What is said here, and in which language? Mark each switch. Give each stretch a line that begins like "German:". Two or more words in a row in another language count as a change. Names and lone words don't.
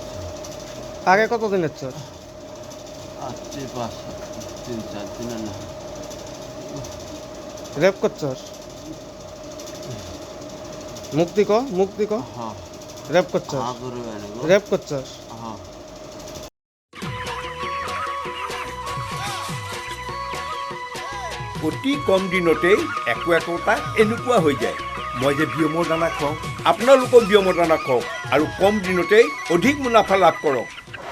Bangla: আগে কতদিন আসছস? আসছি 3-4 দিনের না। রেপ করছস? মুক্তি ক হ্যাঁ রেপ করছস? হ্যাঁ করবে না রেপ করছস? হ্যাঁ।
Assamese: অতি কম দিনতেই একোটা এনেকুৱা হৈ যায়। মই যে বিয়মৰ দানা খুৱাওঁ, আপোনালোকেও বিয়মৰ দানা খুৱাওক আৰু কম দিনতেই অধিক মুনাফা লাভ কৰক।